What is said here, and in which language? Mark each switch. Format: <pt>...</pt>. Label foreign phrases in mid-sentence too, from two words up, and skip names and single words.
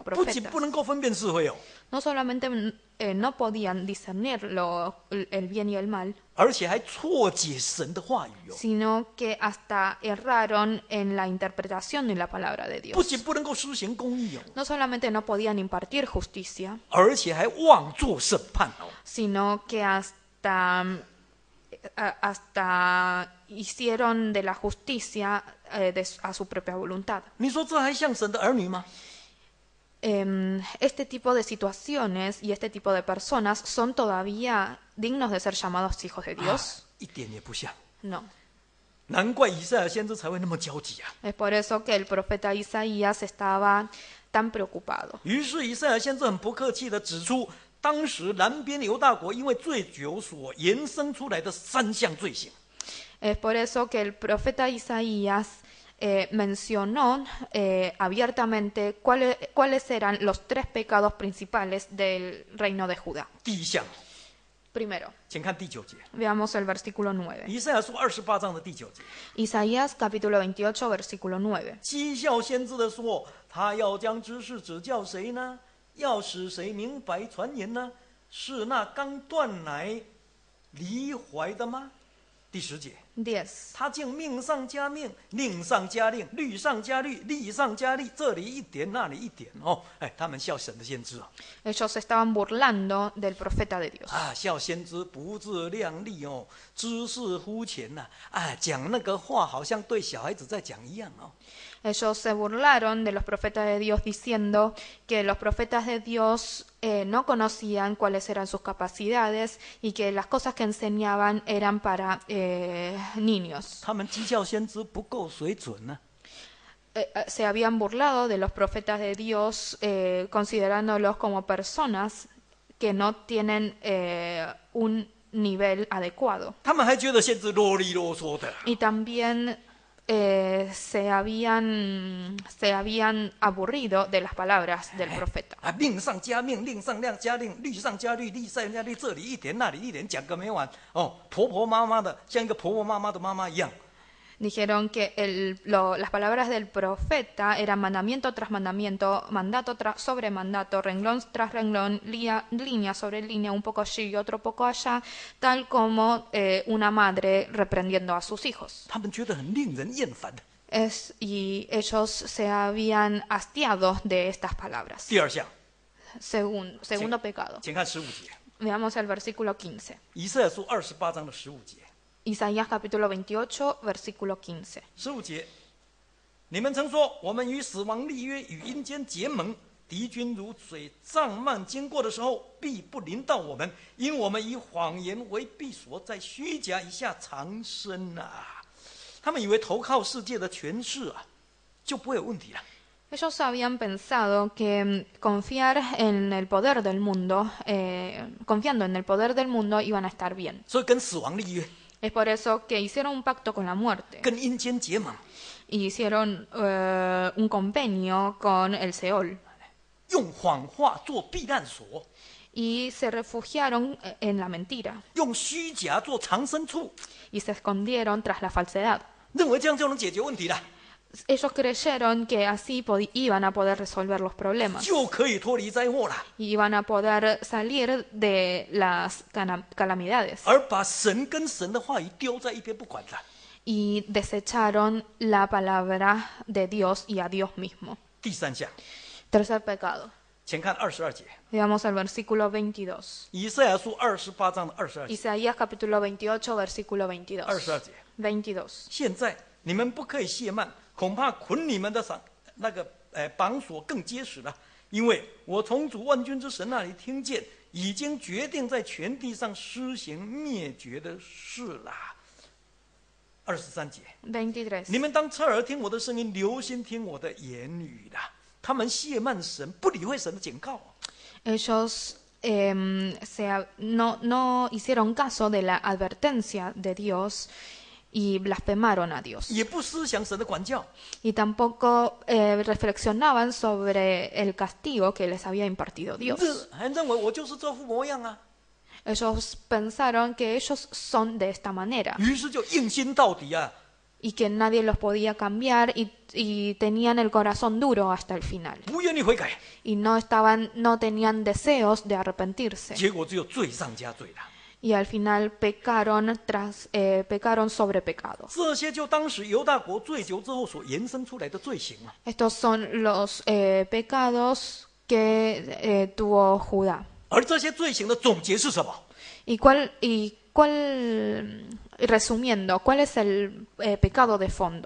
<zh>不仅</zh> <es>profetas.</es> <zh>不能够分辨是非哦，</zh> <es>No solamente no podían discernir el bien y el mal,</es> <zh>而且还错解神的话语哦。</zh> <es>sino que hasta erraron en la interpretación de la palabra de</es> <zh>不</zh> <es>Dios.</es> <zh>仅不能够施行公义哦，</zh> <es>No solamente no podían impartir justicia,</es> <zh>而且还妄作审判哦。</zh> <es>sino que hasta hicieron de la justicia a su propia voluntad.</es> <zh>你说这还像神的儿女吗？</zh> <es>Este tipo de situaciones y este tipo de personas son todavía dignos de ser llamados hijos de Dios.</es> <zh>一点也不像。</zh> <es>No.</es> <zh>难怪以赛亚先知才会那么焦急啊！</zh> <es>Es por eso que el profeta Isaías estaba tan preocupado.</es> <zh>于是以赛亚先知很不客气地指出，当时南边犹大国因为醉酒所延伸出来的3项罪行。</zh> <es>Es por eso que el profeta Isaías mencionó abiertamente cuáles eran los 3 pecados principales del reino de Judá.</es> <zh>第一项，</zh> <es>Primero,</es> <zh>请看第9节，</zh> <es>veamos el versículo 9.</es> <zh>以赛亚书28章的第9节，</zh> <es>Isaías capítulo 28, versículo 9.</es> <zh>讥笑先知的说，他要将知识指教谁呢？要使谁明白传言呢？是那刚断奶离怀的吗？第10节。</zh> <es>10.</es> <zh>他竟命上加命，令上加令，律上加律，例上加例，这里一点，那里一点哦。哎，他们笑神的先知啊，</zh> <es>Ellos estaban burlando del profeta de Dios.</es> <zh>笑先知不自量力哦，知识肤浅呐，讲那个话好像对小孩子在讲一样哦。</zh> <es>Ellos se burlaron de los profetas de Dios diciendo que los profetas de Dios no conocían cuáles eran sus capacidades y que las cosas que enseñaban eran para niños.</es> <zh>他们讥笑先知不够水准呢、</zh> <es>Se habían burlado de los profetas de Dios considerándolos como personas que no tienen un nivel adecuado.</es> <zh>他们还觉得先知啰里啰嗦的。</zh> <es>Y también se habían aburrido de las palabras del profeta.</es> <zh>命上加命，令上加令，律上加律，例上加例，这里一点，那里一点，讲个没完哦，婆婆妈妈的，像一个婆婆妈妈的妈妈一样。</zh> <es>Dijeron que las palabras del profeta eran mandamiento tras mandamiento, mandato sobre mandato, renglón tras renglón, línea sobre línea, un poco allí y otro poco allá, tal como una madre reprendiendo a sus hijos.</es> <zh>他们觉得很令人厌烦的。</zh> <es>Y ellos se habían hastiado de estas palabras.</es> <zh>第2项，</zh> <es>Segundo pecado.</es> <zh>请看15节，</zh> <es>Veamos el versículo 15.</es> <zh>以赛亚书28章的15节。</zh> <es>Isaías capítulo 28, versículo 15.</es> <zh>15 节，你们曾说，我们与死亡立约，与阴间结盟，敌军如水涨漫经过的时候，必不临到我们，因我们以谎言为避所，在虚假以下藏身啊。他们以为投靠世界的权势啊，就不会有问题了。</zh> <es>Ellos habían pensado que confiar en el poder del mundo, confiando en el poder del mundo, iban a estar bien.</es> <zh>所以跟死亡立约，</zh> <es>Es por eso que hicieron un pacto con la muerte</es> <zh>跟阴间结盟，</zh> <es>y hicieron un convenio con el Seol</es> <zh>用谎话做避难所，</zh> <es>y se refugiaron en la mentira</es> <zh>用虚假做藏身处，</zh> <es>y se escondieron tras la falsedad.</es> <zh>认为这样就能解决问题了，</zh> <es>Ellos creyeron que así iban a poder resolver los problemas</es> <zh>就可以脱离灾祸了。</zh> <es>y iban a poder salir de las calamidades.</es> <zh>而把神跟神的话语丢在一边不管了。</zh> <es>Y desecharon la palabra de Dios y a Dios mismo.</es> <zh>第3项，</zh> <es>Tercer pecado.</es> <zh>请看22节，</zh> <es>Veamos el versículo 22.</es> <zh>以赛亚书28章的22节。</zh> <es>Isaías capítulo 28, versículo 22.</es> <zh>22 节，</zh> <es>22.</es> <zh>现在你们不可以懈慢，恐怕捆你们的绑锁更结实了，因为我从主万军之神那里听见，已经决定在全地上施行灭绝的事啦。23节，</zh> <es>23.</es> <zh>你们当侧耳听我的声音，留心听我的言语啦。他们懈慢神，不理会神的警告。</zh> <es>Ellos no hicieron caso de la advertencia de Dios y blasfemaron a Dios.</es> <zh>也不思想神的管教，</zh> <es>Y tampoco reflexionaban sobre el castigo que les había impartido Dios.</es> <zh>还认为我就是这副模样啊，</zh> <es>Ellos pensaron que ellos son de esta manera</es> <zh>于是就硬心到底啊。</zh> <es>y que nadie los podía cambiar y tenían el corazón duro hasta el final.</es> <zh>不愿意悔改，</zh> <es>Y no tenían deseos de arrepentirse.</es> <zh>结果只有罪上加罪了。</zh> <es>Y al final pecaron sobre pecado.</es> <zh>这些就当时犹大国醉酒之后所延伸出来的罪行啊。</zh> <es>Estos son los pecados que tuvo Judá.</es> <zh>而这些罪行的总结是什么？</zh> <es>Resumiendo, ¿cuál es el pecado de fondo?</es>